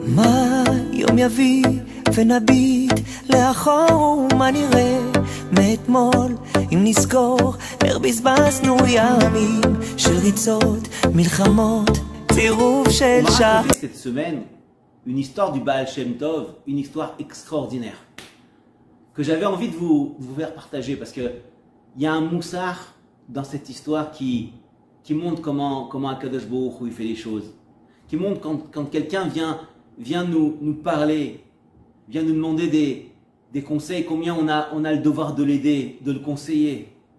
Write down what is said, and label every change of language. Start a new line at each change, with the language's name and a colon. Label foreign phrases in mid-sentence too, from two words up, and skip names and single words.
Hebrew: מה יום יביא ונביט לאחור ומה נראה מאתמול אם נזכור איך בזבזנו ימים של ריצות, מלחמות, צירוף של שעה.
French: Cette semaine, une histoire du Baal Shem Tov, une histoire extraordinaire que j'avais envie de vous faire partager parce que il y a un moussard dans cette histoire qui montre comment Akadosh Baruch Hu il fait les choses, qui montre quand quelqu'un vient nous parler, vient nous demander des conseils, combien on a le devoir de l'aider, de le conseiller.